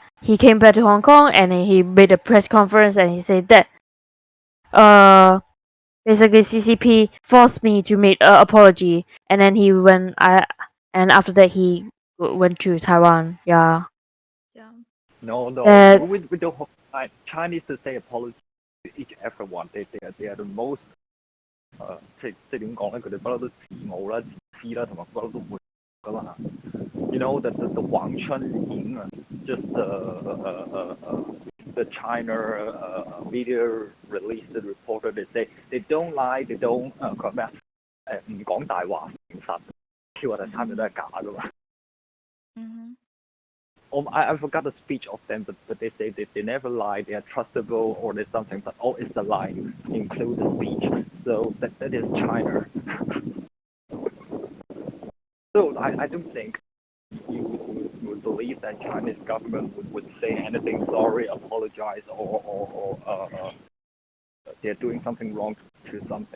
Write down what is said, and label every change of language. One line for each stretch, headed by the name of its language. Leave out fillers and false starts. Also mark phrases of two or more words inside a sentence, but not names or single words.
English: He came back to Hong Kong and then he made a press conference and he said that basically CCP forced me to make an apology and then he went and after that he went to Taiwan. Yeah. Yeah. No, That we don't have Chinese to say apology to each everyone. They are the most
Cantonese: 即係點講咧？佢哋不嬲都自傲啦、自私啦，同埋不嬲都會噶嘛。
English: You know the Wang Chun just the China media released the reporter they say they don't lie they don't
Cantonese: 佢話咩啊？唔講大話誠實，叫我哋參與都係假噶嘛。 Mm-hmm.
English: I forgot the speech of them, but they say they never lie, they are trustable, or there's something, but all is the lie, include the speech. So that is China. So I don't think you would believe that Chinese government would say anything sorry, apologize, or they're doing something wrong to something.